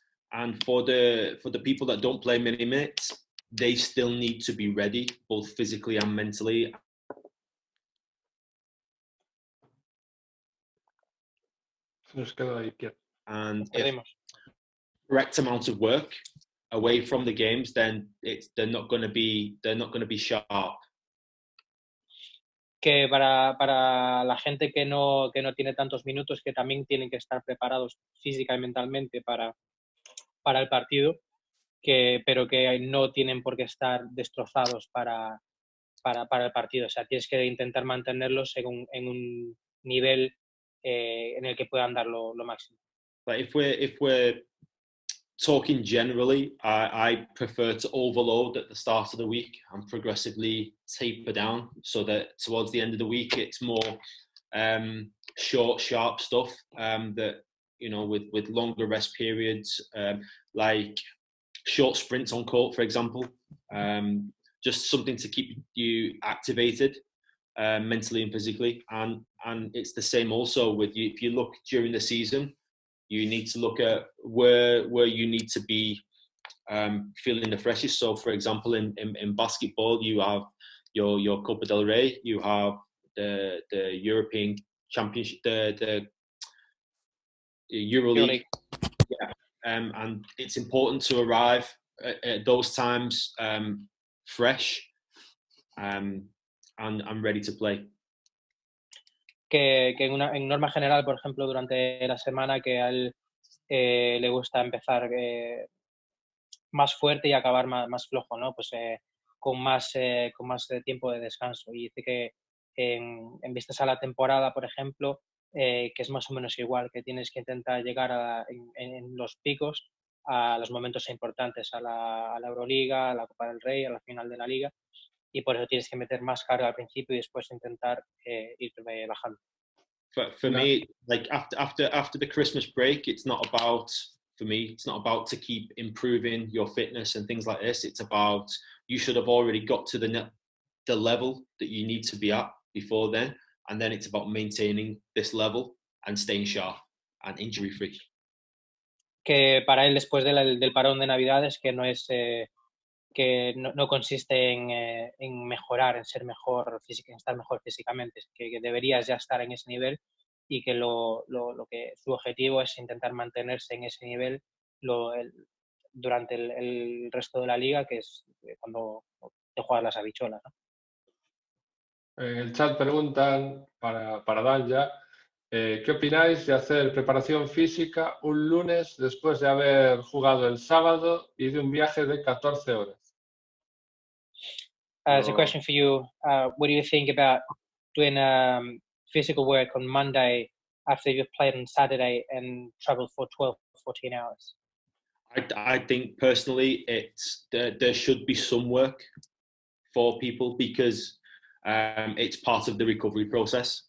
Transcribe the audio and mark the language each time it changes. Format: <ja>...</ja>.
<en>And for the people that don't play many minutes, they still need to be ready, both physically and mentally.</en> <es>Nos quedó ahí quieto.</es> <en>And if correct amount of work away from the games, then they're not going to be sharp.</en> <es>Que para la gente que no tiene tantos minutos, que también tienen que estar preparados física y mentalmente para el partido, pero que no tienen por qué estar destrozados para el partido. O sea, tienes que intentar mantenerlos en un nivel en el que puedan dar lo máximo.</es> <en>But if we're talking generally, I prefer to overload at the start of the week and progressively taper down so that towards the end of the week it's more short, sharp stuff that, you know, with longer rest periods, like short sprints on court, for example, just something to keep you activated mentally and physically. And it's the same also with you. If you look during the season, you need to look at where you need to be feeling the freshest. So, for example, in basketball, you have your Copa del Rey, you have the European Championship, the EuroLeague. Yeah. And it's important to arrive at those times fresh and ready to play.</en> <es>Que en norma general, por ejemplo, durante la semana, que a él le gusta empezar más fuerte y acabar más flojo, ¿no? Pues con más tiempo de descanso. Y dice que en vistas a la temporada, por ejemplo, que es más o menos igual, que tienes que intentar llegar en los picos a los momentos importantes, a la Euroliga, a la Copa del Rey, a la final de la Liga, y por eso tienes que meter más carga al principio y después intentar ir bajando.</es> <en>For me, like after the Christmas break, it's not about to keep improving your fitness and things like this. It's about, you should have already got to the level that you need to be at before then, and then it's about maintaining this level and staying sharp and injury free.</en> <es>Que para él, después del parón de Navidades, que no es que no consiste en mejorar, en ser mejor física, en estar mejor físicamente, que deberías ya estar en ese nivel y que lo que su objetivo es intentar mantenerse en ese nivel durante el resto de la liga, que es cuando te juegas las habichuelas, ¿no? En el chat preguntan para Danja, ¿qué opináis de hacer preparación física un lunes después de haber jugado el sábado y de un viaje de 14 horas?</es> <en>As a question for you, what do you think about doing physical work on Monday after you've played on Saturday and traveled for 12, 14 hours? I think personally there should be some work for people because it's part of the recovery process.</en>